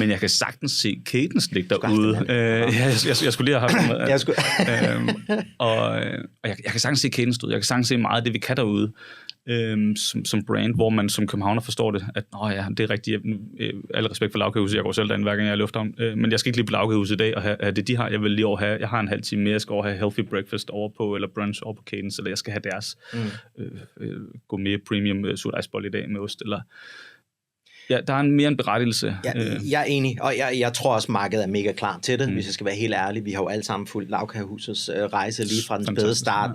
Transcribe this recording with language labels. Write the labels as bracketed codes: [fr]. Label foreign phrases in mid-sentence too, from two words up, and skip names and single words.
[da] Men jeg kan sagtens se Cadence ligge derude. Jeg skulle lige have haft og jeg kan sagtens se Cadence ud. Jeg kan sagtens se meget af det, vi kan derude som brand, hvor man som københavner forstår det, at det er rigtigt. Alle respekt for Lagkagehuset, jeg går selv derinde, hver gang jeg er i Lufthavn, men jeg skal ikke lige på Lagkagehuset i dag og have det, de har. Jeg vil lige over have, jeg har en halv time mere, jeg skal over have [en] healthy breakfast [da] over på, eller brunch over på Cadence, eller jeg skal have deres [en] gourmet premium [da] surdejsbolle i dag med ost, eller... Ja, der er mere en berettigelse. Jeg er enig, og jeg tror også, markedet er mega klar til det, hvis jeg skal være helt ærlig. Vi har jo alle sammen fulgt Lagkagehusets rejse lige fra den spæde start.